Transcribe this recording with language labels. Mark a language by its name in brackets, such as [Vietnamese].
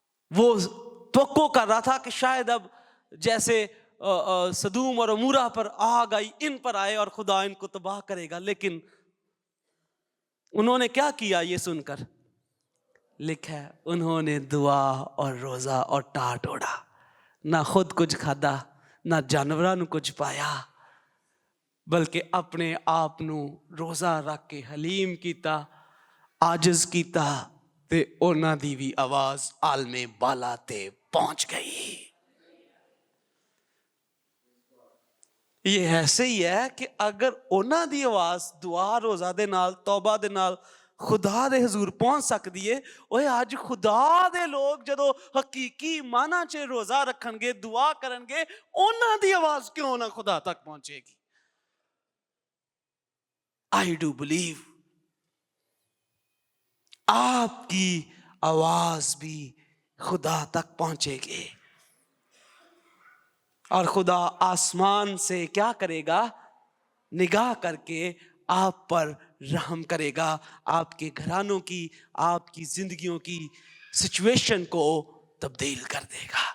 [Urdu] وہ توقع کر رہا تھا کہ شاید اب جیسے سدوم اور عمورہ پر آگ آئی، ان پر آئے اور خدا ان کو تباہ کرے گا. لیکن انہوں نے کیا کیا یہ سن کر لکھا ہے، انہوں نے دعا اور روزہ اور ٹاٹ اوڑا. [Punjabi] نہ خود کچھ کھادا، نہ جانوراں نو کچھ پایا، بلکہ اپنے آپ نو روزہ رکھ کے حلیم کیتا، عاجز کیتا، تے انہاں دی بھی آواز عالم بالا تے پہنچ گئی. [Urdu] یہ ایسے ہی ہے کہ [Punjabi] اگر انہاں دی آواز دعا روزہ دے نال، توبہ دے نال خدا دے حضور پہنچ سکتی ہے، اوے اج خدا دے لوگ جدو حقیقی معنی چ روزہ رکھن گے، دعا کرن گے، انہاں دی آواز کیوں نہ خدا تک پہنچے گی. [English] I do believe [Urdu] آپ کی آواز بھی خدا تک پہنچے گی، اور خدا آسمان سے کیا کرے گا؟ نگاہ کر کے آپ پر رحم کرے گا، آپ کے گھرانوں کی، آپ کی زندگیوں کی سچویشن کو تبدیل کر دے گا.